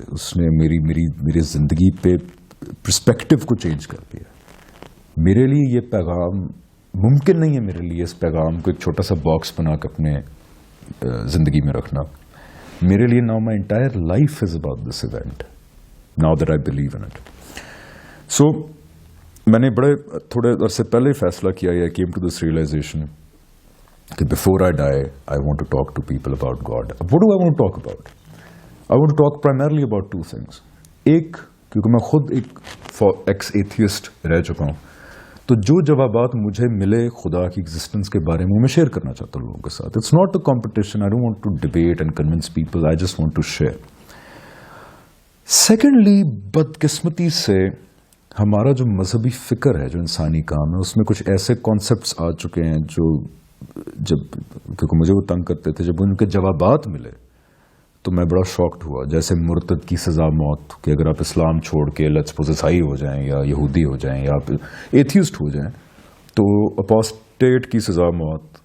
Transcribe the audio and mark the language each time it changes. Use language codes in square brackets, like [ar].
[ur] اس نے میری زندگی پہ پرسپیکٹو کو چینج کر دیا. میرے لیے یہ پیغام ممکن نہیں ہے، میرے لیے اس پیغام کو ایک چھوٹا سا باکس بنا کے اپنے زندگی میں رکھنا. [en] میرے لیے now my entire life is about this event, now that I believe in it. [ur] سو میں نے تھوڑے عرصے پہلے فیصلہ کیا، [en] I came to this realization کہ before I die, I want to talk to people about God. What do I want to talk about? I want to talk primarily about 2 things. [ur] ایک، کیونکہ میں خود ایک ایکس ایتھیسٹ رہ چکا ہوں، تو جو جوابات مجھے ملے خدا کی ایگزسٹنس کے بارے میں شیئر کرنا چاہتا ہوں لوگوں کے ساتھ. [en] It's not a competition. I don't want to debate and convince people. I just want to share. [ur] Secondly, بدقسمتی سے ہمارا جو مذہبی فکر ہے، جو انسانی کام ہے، اس میں کچھ ایسے کانسیپٹس آ چکے ہیں جو کیونکہ مجھے وہ تنگ کرتے تھے، جب ان کے جوابات ملے تو میں بڑا شاکڈ ہوا. جیسے مرتد کی سزا موت، کہ اگر آپ اسلام چھوڑ کے لیٹس سپوز عیسائی ہو جائیں یا یہودی ہو جائیں یا آپ ایتھیسٹ ہو جائیں تو اپوسٹیٹ کی سزا موت.